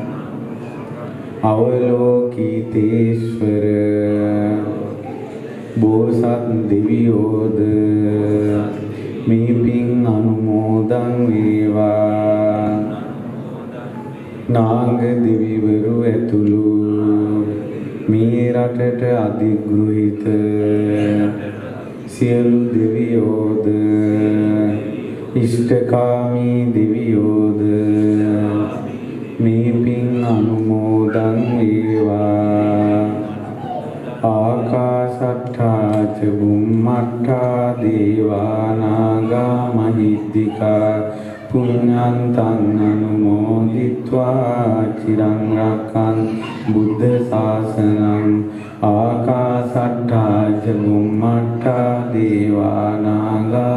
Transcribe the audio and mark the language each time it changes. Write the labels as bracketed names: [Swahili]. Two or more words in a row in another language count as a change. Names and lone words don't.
[Sinhala] අවලෝකිතේශ්වර බෝසත් දෙවියෝද මේ පින් අනුමෝදන් වේවා නාග දෙවිවරු ඇතුළු මේ රටට අධිග්‍රහිත සියලු දෙවියෝද ඉෂ්ඨකාමී දෙවියෝද මේ පින් අනුමෝදන් වේවා [Pali] ආකාශට්ඨා ච බුම්මට්ඨා දේවා නාග මහිද්దికා පුඤ්ඤන්තං අනුමෝදිत्वा චිරං රක්ඛන්තු බුද්ධ ශාසනං ආකාශට්ඨා ච බුම්මට්ඨා දේවා නාග